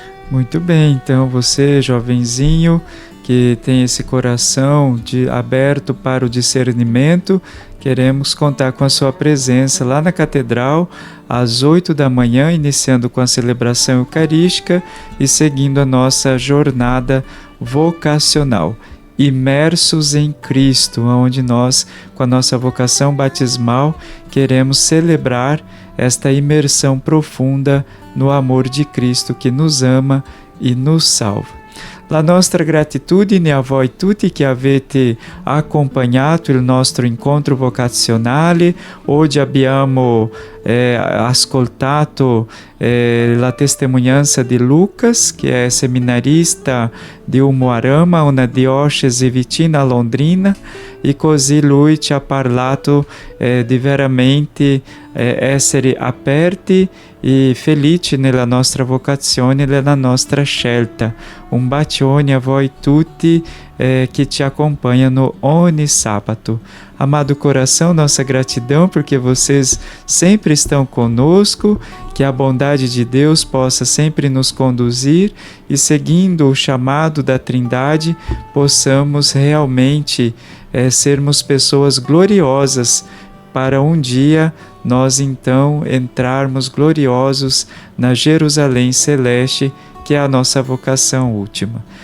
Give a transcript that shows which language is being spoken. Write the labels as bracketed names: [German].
[Portuguese] Muito bem, então você, jovenzinho, que tem esse coração aberto para o discernimento, queremos contar com a sua presença lá na Catedral, às 8 da manhã, iniciando com a celebração eucarística e seguindo a nossa jornada vocacional. Imersos em Cristo, onde nós, com a nossa vocação batismal, queremos celebrar esta imersão profunda no amor de Cristo que nos ama e nos salva. [Italian] La nostra gratitudine a voi tutti che avete accompagnato il nostro incontro vocazionale. Oggi abbiamo ascoltato la testimonianza di Lucas, che è seminarista di Umuarama, una diocesi vicina a Londrina, e così lui ci ha parlato di veramente essere aperti e felici nella nostra vocazione e nella nostra scelta. Un bacione a voi tutti [Portuguese] que te acompanha no Oni Sábato. Amado coração, nossa gratidão porque vocês sempre estão conosco, que a bondade de Deus possa sempre nos conduzir e, seguindo o chamado da Trindade, possamos realmente sermos pessoas gloriosas para um dia nós então entrarmos gloriosos na Jerusalém Celeste, que é a nossa vocação última.